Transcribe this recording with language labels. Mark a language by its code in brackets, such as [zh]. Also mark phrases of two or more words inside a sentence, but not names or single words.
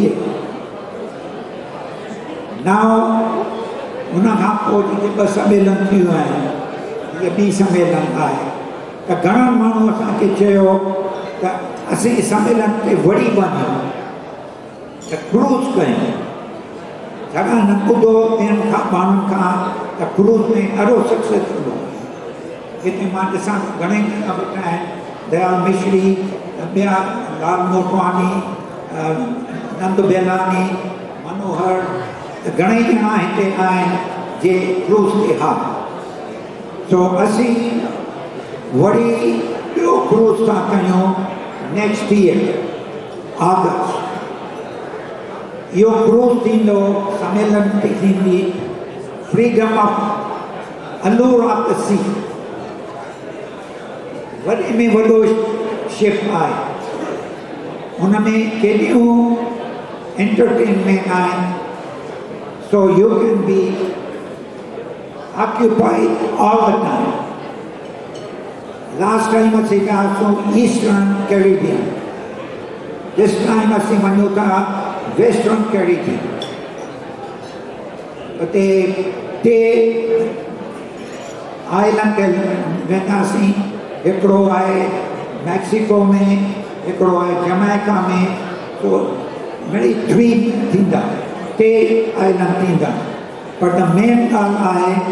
[sd] नाउ हुन खां पोइ जेके 2 सम्मेलन थियूं आहिनि इहे ॿी सम्मेलन आहे त घणा माण्हू असांखे चयो त असीं सम्मेलन ते वरी वञूं त क्रूज़ कयूं छाकाणि न ॿुधो ॿियनि खां माण्हुनि खां त क्रूज़ में ॾाढो सक्सेसफुल हो हिते मां ॾिसां घणेई ॼणा वेठा आहिनि दयाल मिश्री ॿिया लाल मोटवानी नंद बेलानी मनोहर त घणेई ॼणा हिते आहिनि जे क्रूज़ ते हा सो असीं वरी ॿियो क्रूज़ था कयूं [en] next year August [sd] इहो क्रूज़ थींदो सम्मेलन ते थींदी फ्रीडम ऑफ अल्लूर ऑफ द सी वॾे में वॾो शिप आहे हुन में केॾियूं एंटरटेनमेंट आहिनि [en] so you can be occupied all the time. Last time [sd] असीं वियासीं ईस्टर्न कैरेबियन [en] this time [sd] असीं वञूं था वेस्टर्न कैरेबियन उते 3 आइलैंड ते वेंदासीं हिकिड़ो आहे मैक्सिको में हिकिड़ो आहे जमैका में तो मिड़ी 3 थींदा 3 आइलैंड थींदा पर [en] the main [sd] ॻाल्हि आहे